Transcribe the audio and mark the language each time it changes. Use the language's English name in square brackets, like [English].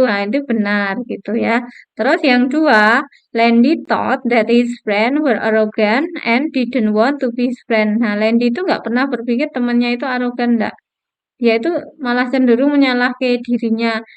[Indonesian] Nah, itu benar gitu ya. Terus yang dua, [English] Landy thought that his friend were arrogant and didn't want to be his friend. [Indonesian] Nah, Landy itu nggak pernah berpikir temannya itu arogan, enggak. Dia itu malah cenderung menyalahkan dirinya.